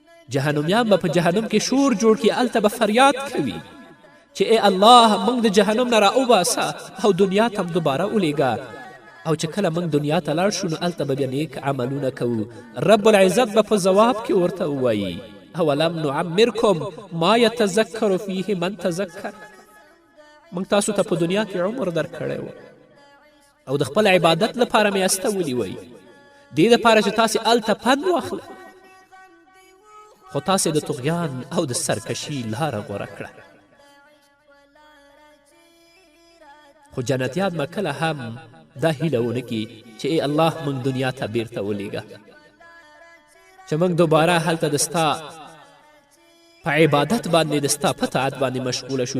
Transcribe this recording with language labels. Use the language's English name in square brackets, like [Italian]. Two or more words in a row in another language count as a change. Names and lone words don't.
[Pashto] جهنمیان به په جهنم کې شور جوړ کړي، هلته به فریاد کوي چې ای الله موږ د جهنم نه راوباسه او دنیا ته دوباره ولیږه. او چې کله موږ دنیا ته لاړ شو نو هلته به بیا نیک عملونه کوو. رب العزت به په ځواب کې ورته ووایي [Arabic] اولم نعمرکم ما یتذکر فیه من تذکر. [Pashto] موږ تاسو ته په دنیا کې عمر درکړی و او د خپل عبادت لپاره مې استولي وی، دې دپاره چې تاسې هلته پند واخله، خو تاسې د طغیان او د سرکشي لاره غوره کړه. خو جنتیان به کله هم دا هیله ونه کي چې ای الله موږ دنیا ته بیرته ولیږه، چې موږ دوباره هلته د ستا په عبادت باندې د ستا په طاعت باندې مشغوله شو.